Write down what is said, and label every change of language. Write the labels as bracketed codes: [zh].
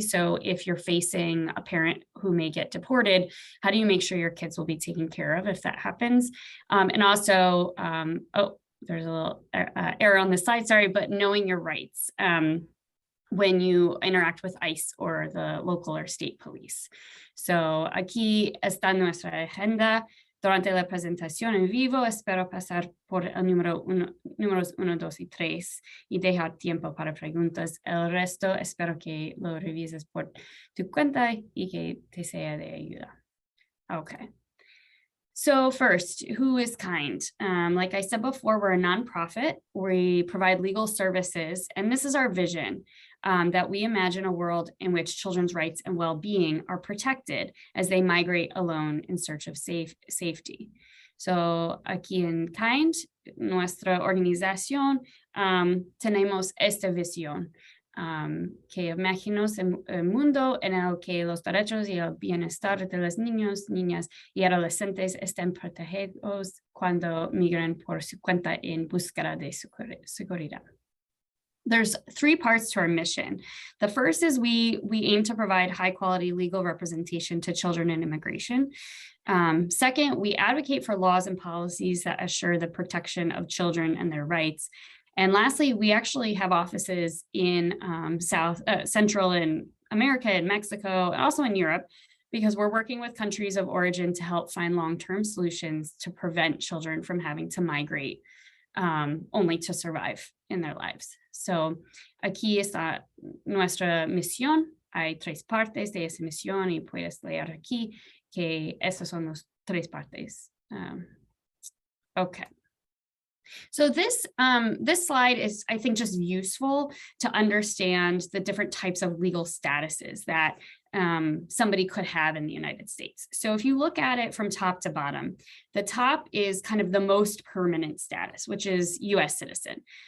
[en] So if you're facing a parent who may get deported, how do you make sure your kids will be taken care of if that happens? And also, there's a little error on the slide, sorry, but knowing your rights when you interact with ICE or the local or state police. [es] So aquí está nuestra agenda. Durante la presentación en vivo, espero pasar por el números 1, 2 y 3 y dejar tiempo para preguntas. El resto espero que lo revises por tu cuenta y que te sea de ayuda. [en] Okay. So first, who is KIND? Like I said before, we're a nonprofit. We provide legal services, and this is our vision. that we imagine a world in which children's rights and well-being are protected as they migrate alone in search of safety. [es] So aquí en Kind, nuestra organización, tenemos esta visión, que imaginamos un mundo en el que los derechos y el bienestar de los niños, niñas y adolescentes estén protegidos cuando migran por su cuenta en búsqueda de seguridad. [en] There's 3 parts to our mission. The first is we aim to provide high quality legal representation to children in immigration. Second, we advocate for laws and policies that assure the protection of children and their rights. And lastly, we actually have offices in Central in America and Mexico, and also in Europe, because we're working with countries of origin to help find long-term solutions to prevent children from having to migrate only to survive in their lives. [es] So aquí está nuestra misión. Hay 3 partes de esa misión y puedes leer aquí que esas son las 3 partes. [en] Okay. So this slide is, I think, just useful to understand the different types of legal statuses that somebody could have in the United States. So if you look at it from top to bottom, the top is kind of the most permanent status, which is US citizen.